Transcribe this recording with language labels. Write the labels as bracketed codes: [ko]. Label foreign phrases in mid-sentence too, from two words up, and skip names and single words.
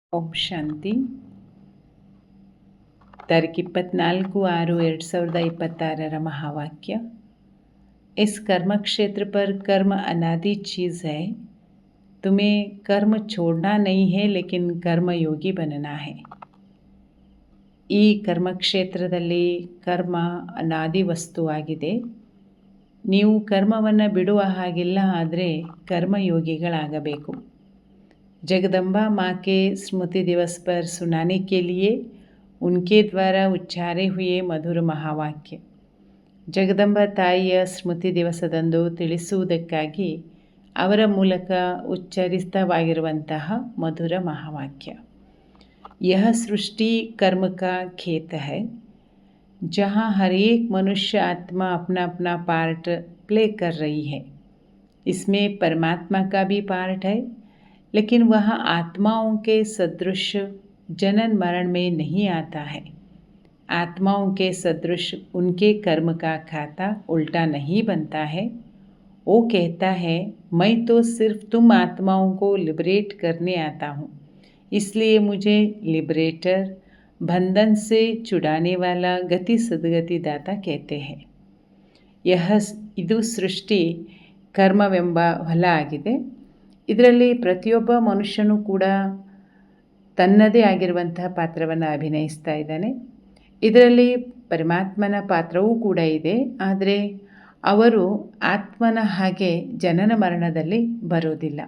[kn] ಶಾಂತಿ. [hi] तारीख 24/6/2026 महावाक्य। इस कर्म क्षेत्र पर कर्म अनादि चीज़ है। तुम्हें कर्म छोड़ना नहीं है, लेकिन कर्मयोगी बनना है। [kn] ಈ ಕರ್ಮಕ್ಷೇತ್ರದಲ್ಲಿ ಕರ್ಮ ಅನಾದಿ ವಸ್ತುವಾಗಿದೆ. ನೀವು ಕರ್ಮವನ್ನು ಬಿಡುವ ಹಾಗಿಲ್ಲ, ಆದರೆ कर्मयोगिಗಳಾಗಬೇಕು। [hi] जगदम्बा माँ के स्मृति दिवस पर सुनाने के लिए उनके द्वारा उच्चारे हुए मधुर महावाक्य। [kn] ಜಗದಂಬ ತಾಯಿಯ ಸ್ಮೃತಿ ದಿವಸದಂದು ತಿಳಿಸುವುದಕ್ಕಾಗಿ ಅವರ ಮೂಲಕ ಉಚ್ಚರಿತವಾಗಿರುವಂತಹ ಮಧುರ ಮಹಾವಾಕ್ಯ। [hi] यह सृष्टि कर्म का खेत है, जहाँ हर एक मनुष्य आत्मा अपना अपना [en] part play [hi] कर रही है। इसमें परमात्मा का भी पार्ट है, लेकिन वह आत्माओं के सदृश जनन मरण में नहीं आता है। आत्माओं के सदृश उनके कर्म का खाता उल्टा नहीं बनता है। वो कहता है, मैं तो सिर्फ तुम आत्माओं को लिबरेट करने आता हूँ, इसलिए मुझे लिबरेटर, बंधन से छुड़ाने वाला गति सद्गति दाता कहते हैं। [kn] ಇದು ಸೃಷ್ಟಿ ಕರ್ಮವೆಂಬ ಹೊಲ ಆಗಿದೆ। ಇದರಲ್ಲಿ ಪ್ರತಿಯೊಬ್ಬ ಮನುಷ್ಯನೂ ಕೂಡ ತನ್ನದೇ ಆಗಿರುವಂತಹ ಪಾತ್ರವನ್ನು ಅಭಿನಯಿಸ್ತಾ ಇದ್ದಾನೆ। ಇದರಲ್ಲಿ ಪರಮಾತ್ಮನ ಪಾತ್ರವೂ ಕೂಡ ಇದೆ, ಆದರೆ ಅವರು ಆತ್ಮನ ಹಾಗೆ ಜನನ ಮರಣದಲ್ಲಿ ಬರೋದಿಲ್ಲ।